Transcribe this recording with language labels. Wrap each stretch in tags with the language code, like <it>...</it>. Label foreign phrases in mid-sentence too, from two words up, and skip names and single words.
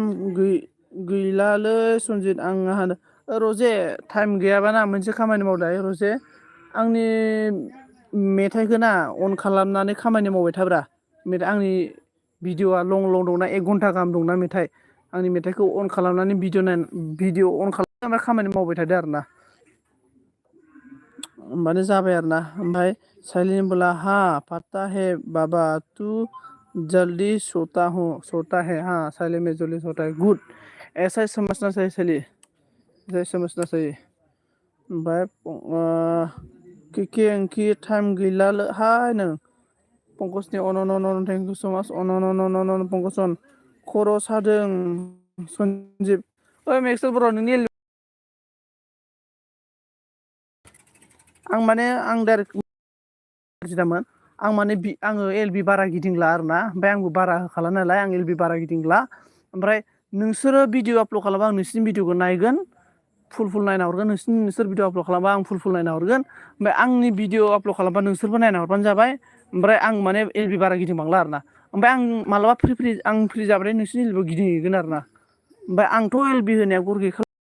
<brx>गैलालै सनजित आंहा रजे टाइम गैयाबा ना मोनसे खामानि मावलाय रजे आंनि मेथाइखौ ना अन खालामनानै खामानि मावबाय थाब्रा आंनि भिडिअआ लं दंना 1 घन्टा गाहाम दंना मेथाइ आंनि मेथाइखौ अन खालामनानै भिडिअ अन खालामनानै खामानि मावबाय थादो आरोना होमबानो जाबाय आरोना ओमफ्राय</brx> <hi>साइलिन बोला हाँ पता है बाबा तू जल्दी सोता है हाँ साइलिन में जल्दी सोता है गुड ऐसा ही समझना चाहिए साइली ऐसा समझना चाहिए</hi> <brx>ओमफ्राय केके टाइम गैला हाय नों पंकजनि अन</brx> <en>thank you so much</en> <brx>अन पंकजन खर' सादों सन्जिब ओइ मेक्सेल बर' नोंनि आं डाइरेक्ट जिदामोन आं आङो एलबि बारा गिदिंला आरोना ओमफ्राय आंबो बारा होखाला नालाय आं एलबि बारा गिदिंला ओमफ्राय नोंसोरो भिडिअ आपल'ड खालामबा आं नोंसिनि भिडिअखौ नायगोन फुल नायना हरगोन नोंसोर भिडिअ आपल'ड खालामबा आं फुल नायना हरगोन ओमफ्राय आंनि भिडिअ आपल'ड खालामबा नोंसोरबो नायना हरबानो जाबाय ओमफ्राय आं एलबि बारा गिदिंबांला आरोना ओमफ्राय आं मालाबा फ्रि जाबाथाय नोंसिनि एलबियाव गिदिंहैगोन आरोना ओमफ्राय आंथ' एलबि होनाया गर गैखा</brx>